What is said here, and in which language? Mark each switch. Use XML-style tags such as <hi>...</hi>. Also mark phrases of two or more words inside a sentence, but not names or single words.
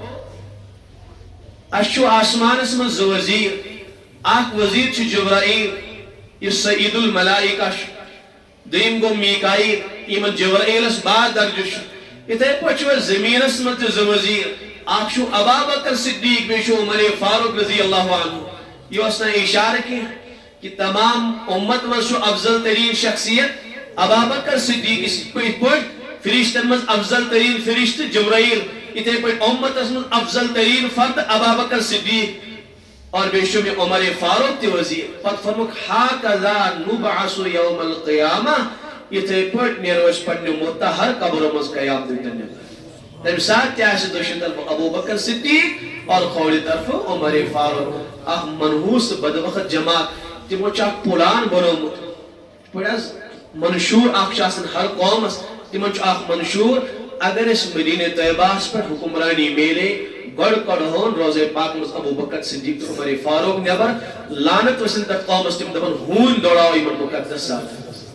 <ks>اسہِ چھُ آسمانس منٛز زٕ وزیٖر اکھ وزیٖر چھُ جبرائیل یُس</ks> <ar>سعید الملائکہ</ar> <ks>چھُ دوٚیِم گوٚو میٖکایل یِمن جبرائیلس بعد درجہٕ چھُ یِتھے پٲٹھۍ چھُ اسہِ زٔمیٖنس منٛز تہِ زٕ وزیٖر اکھ چھُ ابا بکر صدیق بیٚیہِ چھُ عمر فاروق</ks> <ar>رضی اللہ</ar> <ks>عنہ یہِ اوس نہٕ اِشارٕ کینٛہہ کہ تمام اُمت منٛز چھُ افضل تریٖن شخصیت ابا بکر صدیق یِتھ پٲٹھۍ فرشتن منٛز افضل تریٖن فرشتہٕ جبرائیل یِتھے پٲٹھۍ اُمتس منٛز افضل تریٖن فرد ابا بکر صدیق اور بیٚیہِ چھُ مےٚ عمر فاروق تہِ وزیٖر پتہٕ فرموکھ</ks> <ar>ہاکذا نُبعث یوم القیامہ</ar> <ks>یِتھے پٲٹھۍ نیرو أسۍ پننہِ مُتحر قبرو منٛز قیامتٕکۍ دۄہ نٮ۪بر تمہِ ساتہٕ تہِ آسہِ دٔچھِنۍ طرفہٕ ابو بکر صدیق اور کھوورِ طرفہٕ عمر فاروق اکھ منحوس تہٕ بدبخت جماعت تِمو چھُ اکھ پلان بنومُت یِتھ پٲٹھۍ حظ منشور اکھ چھُ آسان ہر قومس تِمن چھُ اکھ منشور اگر أسۍ مدیٖنہ طیبہس پٮ۪ٹھ حکمرانی میلے گۄڈٕ کڑہون روزے پاک منٛز ابو بکر صدیق تہٕ عمر فاروق نٮ۪بر لعنت ؤسِن تتھ قومس تِم دپن ہوٗنۍ دوڑاو یِمن مُقدس ذاتن</ks>